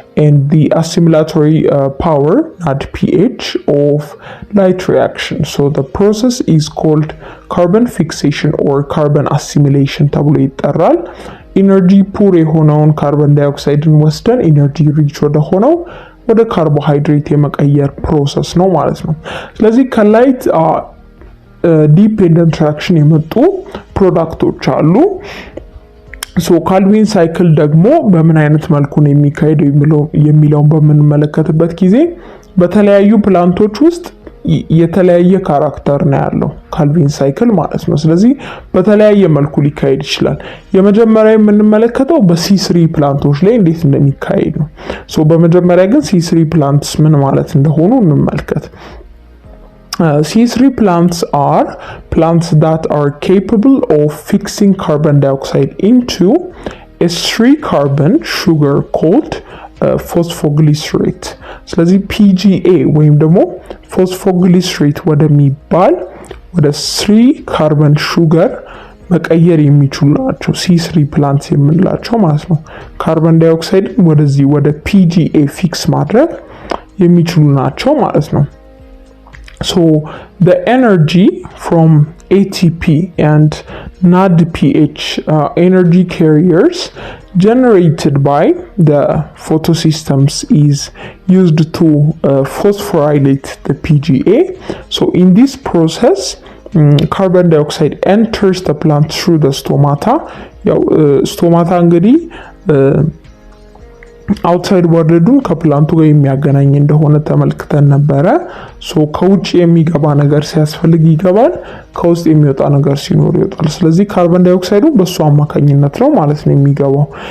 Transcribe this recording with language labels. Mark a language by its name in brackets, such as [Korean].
[English] and the assimilatory power NADPH of light reaction. So the process is called carbon fixation or carbon assimilation [Amharic] ተብሎ ይጠራል። ኢነርጂ ፑር የሆነውን ካርበን ዳይኦክሳይድን ወስደን ኢነርጂ ሪች ወደ ሆነው ወደ ካርቦሃይድሬት የመቀየር ፕሮሰስ ነው ማለት ነው። ስለዚህ ከላይት ዲፔንደንት ሪአክሽን የመጡ ፕሮዳክቶች አሉ። ሶ ካልቪን ሳይክል ደግሞ በምን አይነት መልኩ ነው የሚካሄደው የሚለውን በምንመለከትበት ጊዜ በተለያዩ ፕላንቶች ውስጥ የተለያየ ካራክተር ነው ያለው ካልቪን ሳይክል ማለት ነው። ስለዚህ በተለያየ መልኩ ሊካሄድ ይችላል። የመጀመሪያ የምንመለከተው በሲ3 ፕላንቶች ላይ እንዴት እንደሚካሄድ ነው። ሶ በመጀመሪያ ግን ሲ3 ፕላንትስ ምን ማለት እንደሆኑ እንመልከት። [English] C3 plants are plants that are capable of fixing carbon dioxide into a 3-carbon sugar called phosphoglycerate. [Amharic] ስለዚህ PGA ወይም ደግሞ ፎስፎግሊሰሬት ወደሚባል ወደ 3-carbon sugar መቀየር የሚችሉ ናቸው C3 plants የምንላቸው ማለት ነው። ካርበን ዳይኦክሳይድ ወደዚህ ወደ PGA ፊክስ ማድረግ የሚችሉ ናቸው ማለት ነው። [English] So the energy from ATP and NADPH energy carriers generated by the photosystems is used to phosphorylate the PGA. So in this process, carbon dioxide enters the plant through the stomata. [Amharic] Stomata እንግዲህ አውትሳይድ ወርዱን ከፕላንቱ ጋር የሚያገናኝ እንደሆነ ተመልክተን ነበረ። ሶ ከውጭ የሚገባ ነገር ሲያስፈልግ ይገባል፣ ከውስጥ የሚወጣ ነገር ሲኖር ይወጣል። ስለዚህ ካርበን ዳይኦክሳይዱ በሱ አማካኝነት ነው ማለት ነው የሚገባው።